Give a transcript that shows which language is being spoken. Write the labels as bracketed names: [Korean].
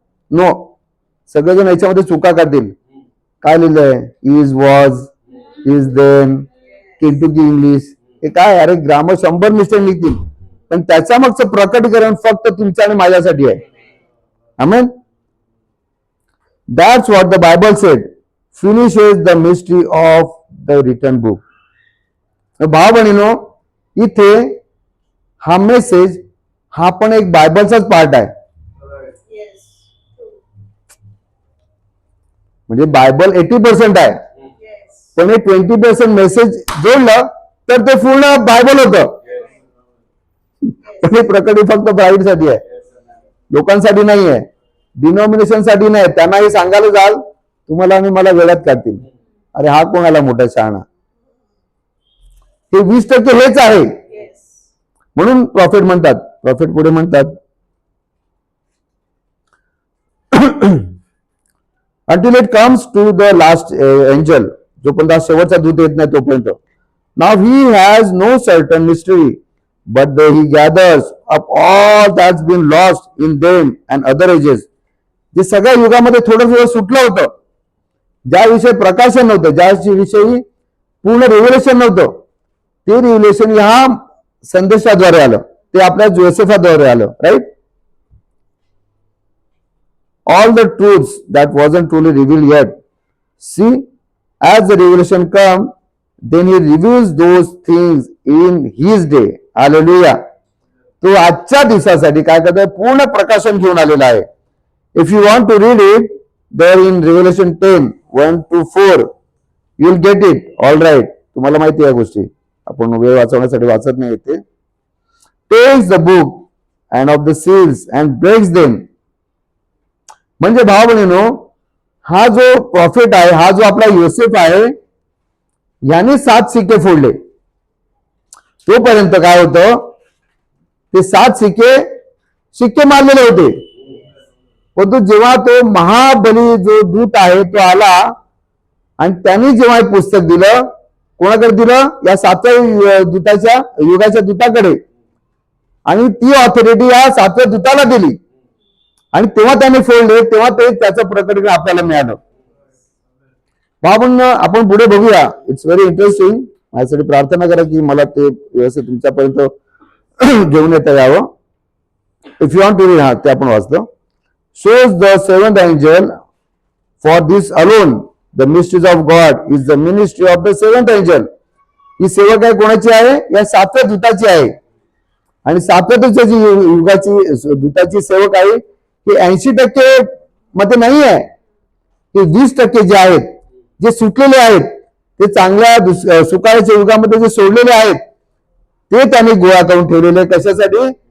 [Marathi] No, सगळेजण याच्यामध्ये चुका करतील. काय लिहिलंय, [English] is, was, is, then, [Marathi] Kentucky English, हे काय, अरे ग्रामर 100 मिस्टेक लिखतील, पण त्याच्या मागचं प्रकटीकरण फक्त तुमच्या आणि माझ्यासाठी आहे. आमेन. [English] That's what the Bible said. Finishes the mystery of the written book. [Marathi] भाव बहिणीनो, इथे हा मेसेज हा पण एक बायबलचाच पार्ट आहे. [English] Yes. [Marathi] म्हणजे बायबल 80% आहे, [English] Yes. [Marathi] पण हे 20% मेसेज जोडलं तर ते पूर्ण बायबल होतं. पण हे प्रकटी फक्त ब्राईडसाठी आहे, लोकांसाठी नाही आहे, डिनॉमिनेशन साठी नाही. त्यांना हे सांगायला जाल, तुम्हाला आणि मला वेळात काढतील, अरे हा कोणाला मोठा शहाणा. हे 20% हेच आहे. [English] Yes. [Marathi] म्हणून प्रॉफिट म्हणतात, प्रॉफिट पुढे म्हणतात [English] until it comes to the last angel, [Marathi] जोपर्यंत शेवटचा दूत येत नाही तोपर्यंत. [English] Now he has no certain mystery, but he gathers up all that's been lost in them and other ages. [Marathi] जे सगळ्या युगामध्ये थोडं थोडं सुटलं होतं, ज्याविषयी प्रकाशन नव्हतं, ज्याविषयी पूर्ण रिव्हिलेशन नव्हतं, ते रिव्हिलेशन ह्या संदेशाद्वारे आलं, ते आपल्या जोसेफाद्वारे आलं. [English] Right. All the truths that wasn't truly revealed yet. See, as the revelation come, then he reveals those things in his day. Hallelujah. [Marathi] तो आजच्या दिवसासाठी काय करतोय, पूर्ण प्रकाशन घेऊन आलेला आहे. [English] If you want to read it, there in Revelation 10:1-4, you'll get it. All right. [Marathi] तुम्हाला माहिती आहे गोष्टी, आपण वेळ वाचवण्यासाठी वाचत नाही येते. [English] Takes the book and of the seals and breaks them. [Marathi] म्हणजे भाव बहिणीनो, हा जो प्रॉफिट आहे, हा जो आपला योसेफ आहे, याने 7 सिक्के फोडले. तोपर्यंत काय होतं, ते 7 शिक्के मारलेले होते. परंतु जेव्हा तो महाबली जो दूत आहे तो आला आणि त्यांनी जेव्हा हे पुस्तक दिलं, कोणाकडे दिलं, या 7व्या दूताच्या युगाच्या दूताकडे, आणि ती ऑथॉरिटी या 7व्या दूताला दिली, आणि तेव्हा त्याने फोडले, तेव्हा ते त्याचं प्रकटीकरण आपल्याला मिळालं. आपण पुढे बघूया. [English] It's very interesting. [Marathi] माझ्यासाठी प्रार्थना करा की मला ते व्यवस्थित तुमच्यापर्यंत घेऊन येता यावं. [English] if you want to read, [Marathi] हा ते आपण वाचतो. [English] shows the seventh angel. For this alone the mysteries of God is the ministry of the seventh angel. [Marathi] ही सेवा काय कोणाची आहे? या 7व्या दूताची आहे. आणि 7व्या दूताची युगाची दूताची सेवक आहे ही 80% मध्ये नाही आहे. हे 20% जे आहेत, जे सुटलेले आहेत, ते चांगल्या सुकाळ्याच्या युगामध्ये जे सोडलेले आहेत, ते त्यांनी गोळा करून ठेवलेले. कशासाठी?